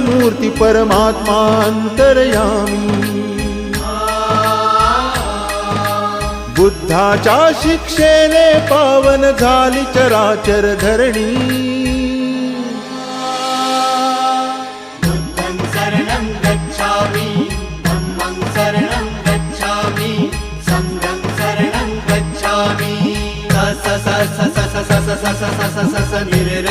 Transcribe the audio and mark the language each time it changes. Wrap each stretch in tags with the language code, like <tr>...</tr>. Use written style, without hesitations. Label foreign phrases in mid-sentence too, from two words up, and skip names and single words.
<mr>मूर्ती परमात्मा अंतर्यामी। बुद्धाच्या शिक्षेने पावन झाली चराचर धरणी।</mr> <pi>बुद्धं शरणं गच्छामि, धम्मं शरणं गच्छामि, संघं शरणं गच्छामि। स स स स स स स स स स स स स निर</pi>